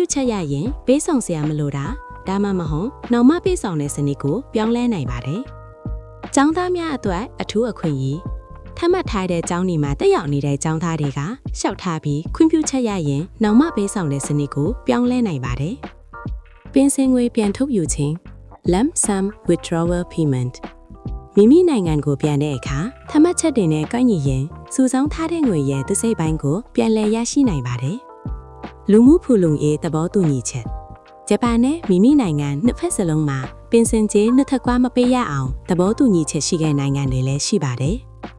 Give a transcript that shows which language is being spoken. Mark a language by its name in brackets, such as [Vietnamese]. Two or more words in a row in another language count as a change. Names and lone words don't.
[Burmese] ချက်ရရင်ပေးဆောင်စရာမလိုတာဒါမှမဟုတ်နောက်မှပေးဆောင်တဲ့စနစ်ကိုပြောင်းလဲနိုင်ပါတယ်။ကျောင်းသားများအတွက်အထူးအခွင့်အရေးထပ်မံထားတဲ့ကျောင်းဒီမှာတက်ရောက်နေတဲ့ကျောင်းသား တွေကလျှောက်ထားပြီးခွင့်ပြုချက်ရရင်နောက်မှပေးဆောင်တဲ့စနစ်ကိုပြောင်းလဲနိုင်ပါတယ်။ပင်စင်ငွေပြန်ထုတ်ယူခြင်း [English] lump sum withdrawal payment [Burmese] မိမိနိုင်ငံ ကိုပြန်တဲ့အခါထပ်မံချက်တင်နဲ့ကိုက်ညီရင်စုဆောင်းထားတဲ့ငွေရဲ့တစ်စိတ်ပိုင်းကိုပြန်လည်ရရှိနိုင်ပါတယ်။လူမှုဖူလုံရေးသဘောတူညီချက်ဂျပန်နဲ့မိမိနိုင်ငံနှစ်ဖက်စလုံးမှာပင်စင်ကြေးနှစ်ထပ်ကွာမပေးရအောင်သဘောတူညီချက်ရှိတဲ့နိုင်ငံတွေလည်းရှိပါတယ်။